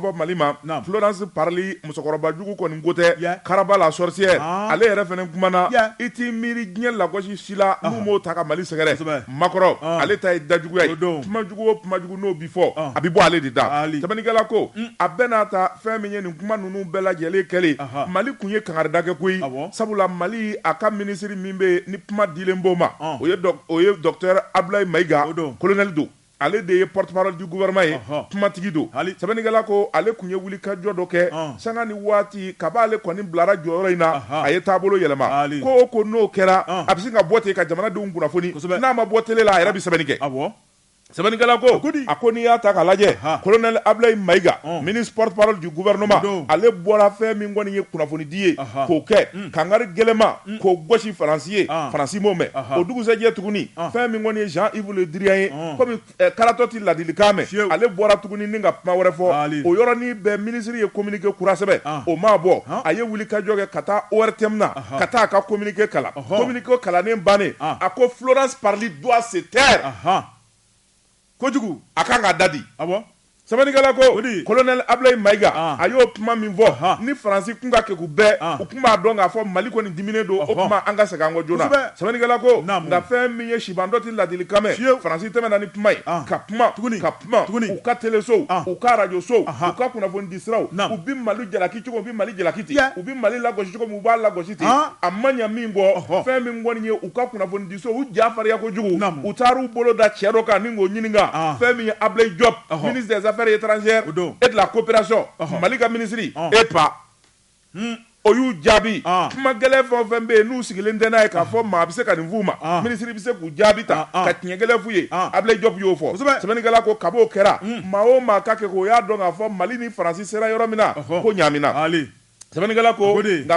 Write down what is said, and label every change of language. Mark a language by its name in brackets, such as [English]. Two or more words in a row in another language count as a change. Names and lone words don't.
[Bambara] fɔ Mali ma Florence Parly musokɔrɔba jugu kɔni ko tɛ Karaba la sorcière ale yɛrɛ fɛnɛ kumana i t'i miiri diɲɛ lagosi sila n'u m'o ta ka Mali sɛgɛrɛ Makɔrɔ ale ta ye dajuguya ye kumajugu o kumajugu n'o bi fɔ a bi bɔ ale de da sɛbɛnnikɛla ko a bɛɛ n'a ta fɛn min ye nin kuma ninnu bɛɛ lajɛlen kɛlen Mali kun ye kangarida kɛ koyi sabula Mali a ka minisiri min bɛ ni kuma dilen b'o ma o ye docteur Abdoulaye Maïga colonel don ale de ye [French] porte-parole du gouvernement [Bambara] ye kumatigi don sɛbɛnnikɛla ko ale kun ye wulikajɔ dɔ kɛ sanga ni waati kab'ale kɔni bilara jɔyɔrɔ in na a ye taabolo yɛlɛma ko o ko n'o kɛra a bɛ se ka bɔ ten ka jamanadenw kunnafoni n'a ma bɔ télé la a yɛrɛ bɛ sɛbɛnni kɛ sɛbɛnnikɛla ko a ko n'i y'a ta k'a lajɛ colonel Abdoulaye Maïga [French] ministre porte-parole du gouvernement [Bambara] ale bɔra fɛn min kɔni ye kunnafonidi ye k'o kɛ kangari gɛlɛma k'o gosi Faransi ye Faransi m'o mɛn o dugusɛjɛ tuguni fɛn min kɔni ye Jean-Yves Le Drian ye komi karatɔ ti ladilikan mɛn ale bɔra tuguni ni ka kuma wɛrɛ fɔ o yɔrɔnin bɛɛ minisiri ye communiqué kura sɛbɛn o m'a bɔ a ye wulikajɔ kɛ ka taa ORTM na ka taa a ka communiqué kalan communiqué kalannen bannen a ko Florence Parly [French] doit se taire [Bambara] kojugu a kan ka dadi sɛbɛnnikɛla ko colonel Abdoulaye Maïga a y'o kuma min fɔ ni Faransi kun ka kɛku bɛɛ u kun b'a dɔn k'a fɔ Mali kɔni diminen don o kuma an ka segin an kɔ joona sɛbɛnnikɛla ko nka fɛn min ye sibandɔ ti ladilikan mɛn Faransi tɛmɛna ni kuma ye ka kuma u ka télésow u ka radiosow u ka kunnafoni di siraw u bi Mali jalaki cogo u bi Mali jalaki ten u bi Mali lagosi cogo u b'a lagosi ten a ma ɲɛ min kɔ fɛn min kɔni ye u ka kunnafoni di so u ja farinya kojugu u taar'u bolo da cɛ dɔ kan ni k'o ɲininka fɛn min ye Abdoulaye Diop [French] ministre des affaires étrangères et de la coopération [Bambara] Mali ka minisiri EPA o y'u jaabi kuma gɛlɛn fɛn o fɛn bɛ yen n'u sigilen tɛ n'a ye k'a fɔ maa bɛ se ka nin f'u ma minisiri bɛ se k'u jaabi ta ka tiɲɛ gɛlɛn f'u ye Abdoulaye Diop y'o fɔ sɛbɛnnikɛla ko kab'o kɛra maa o maa ka kɛ k'o y'a dɔn k'a fɔ Mali ni Faransi sera yɔrɔ min na ko ɲaamina sɛbɛnnikɛla ko nka